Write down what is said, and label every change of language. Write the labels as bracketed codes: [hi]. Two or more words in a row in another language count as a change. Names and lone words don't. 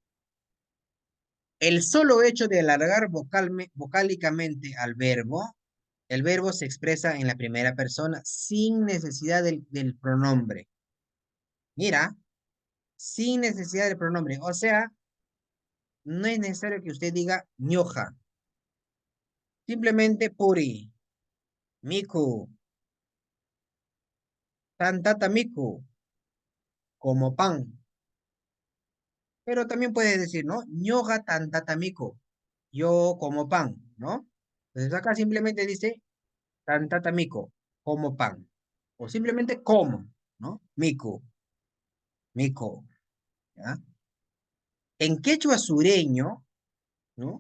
[es] El solo hecho de alargar vocálicamente al verbo, el verbo se expresa en la primera persona sin necesidad del pronombre. Mira, sin necesidad del pronombre. O sea, no es necesario que usted diga ñoja. [qu] Simplemente puri, miku, tantata miku, [es] como pan. Pero también puedes decir, ¿no? [qu] Ñoja tantata miku, [es] yo como pan, ¿no? Entonces acá simplemente dice [qu] tantata miku, [es] como pan. O simplemente como, ¿no? [qu] Miku, miku, [es] ¿ya? En quechua sureño, ¿no?